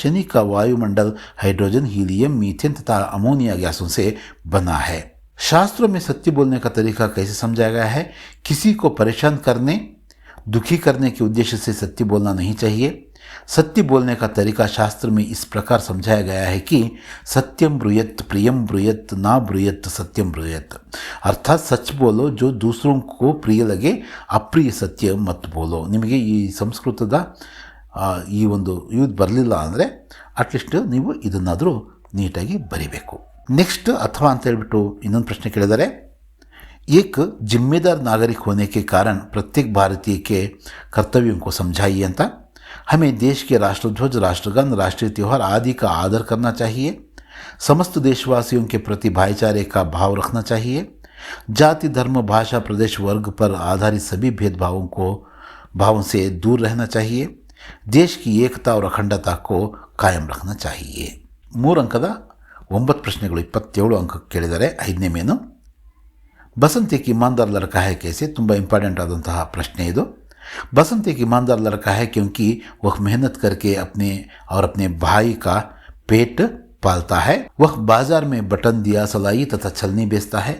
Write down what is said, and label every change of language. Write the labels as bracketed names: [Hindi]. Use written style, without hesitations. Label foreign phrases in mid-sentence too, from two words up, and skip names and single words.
[Hindi] शनि का वायुमंडल हाइड्रोजन, हीलियम, मीथेन तथा अमोनिया गैसों से बना है। शास्त्रों में सत्य बोलने का तरीका कैसे समझाया गया है। किसी को परेशान करने, दुखी करने के उद्देश्य से सत्य बोलना नहीं चाहिए। सत्य बोलने का तरीका शास्त्र में इस प्रकार समझाया गया है कि [Sanskrit] सत्यम ब्रूयत प्रियम ब्रूयत ना ब्रूयत सत्यम ब्रूयत, [Hindi] अर्थात सच बोलो जो दूसरों को प्रिय लगे, अप्रिय सत्य मत बोलो। [Kannada] ನಿಮಗೆ ಈ ಸಂಸ್ಕೃತದ ಈ ಒಂದು ಯೂಸ್ ಬರಲಿಲ್ಲ ಅಂದರೆ ಅಟ್ಲೀಸ್ಟ್ ನೀವು ಇದನ್ನಾದರೂ ನೀಟಾಗಿ ಬರಿಬೇಕು. नेक्स्ट अथवा ಅಂತ ಹೇಳ್ಬಿಟ್ಟು ಇನ್ನೊಂದು प्रश्न ಕೇಳಿದರೆ, [Hindi] एक जिम्मेदार नागरिक होने के कारण प्रत्येक भारतीय के कर्तव्यों को समझाइए अंत। हमें देश के राष्ट्रध्वज, राष्ट्रगान, राष्ट्रीय त्यौहार आदि का आदर करना चाहिए। समस्त देशवासियों के प्रति भाईचारे का भाव रखना चाहिए। जाति, धर्म, भाषा, प्रदेश, वर्ग पर आधारित सभी भावों से दूर रहना चाहिए। देश की एकता और अखंडता को कायम रखना चाहिए. [Kannada] 3 अंकದ 9 ಪ್ರಶ್ನೆಗಳು 27 अंक ಕೇಳಿದರೆ 5ನೇ ಮೇನು [Hindi] बसंत एक ईमानदार लड़का है कैसे, [Kannada] ತುಂಬ इंपॉर्टेंट आदंತಹ प्रश्न ಇದು. [Hindi] बसंत एक ईमानदार लड़का है क्योंकि वह मेहनत करके अपने भाई का पेट पालता है. वह बाजार में बटन, दिया, सलाई तथा छलनी बेचता है.